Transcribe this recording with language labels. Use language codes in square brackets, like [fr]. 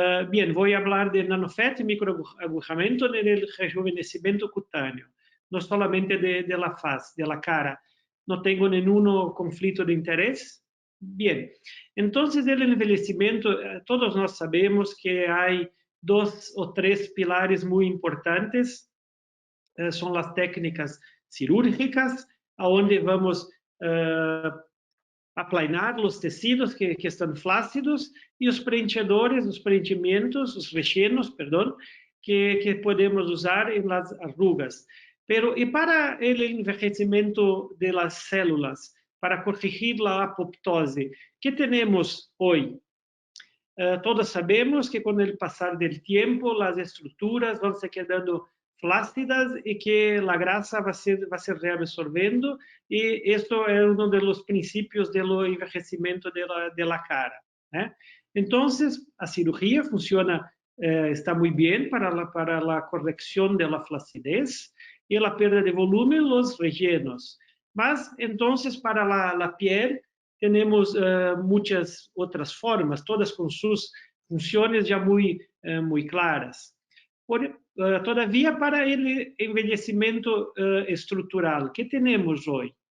[es] Bien, voy a hablar de NanoFet y microagujamiento en el rejuvenecimiento cutáneo, no solamente de la faz, de la cara. No tengo ningún conflicto de interés. Bien, entonces el envejecimiento, todos [pt] nós [es] sabemos que hay 2 o 3 pilares muy importantes. Son las técnicas [pt] cirúrgicas, onde vamos aplanar os tecidos que estão flácidos e os preenchedores, os preenchimentos, os rellenos, perdão, que podemos usar em [es] las arrugas. [pt] Pero e para o [es] envejecimento de las células, [pt] para corrigir a apoptose, que temos hoje? Todos sabemos que com o passar do tempo, as estruturas vão se quedando flácidas [es] y que la grasa va a ser reabsorbiendo, y esto es uno de los principios del envejecimiento de la cara. Entonces, la cirugía funciona, está muy bien para la corrección de la flacidez y la pérdida de volumen, los rellenos. Mas, entonces, para la piel, tenemos muchas otras formas, todas con sus funciones ya muy claras. [pt] Todavia, para o envelhecimento estrutural, que temos hoje?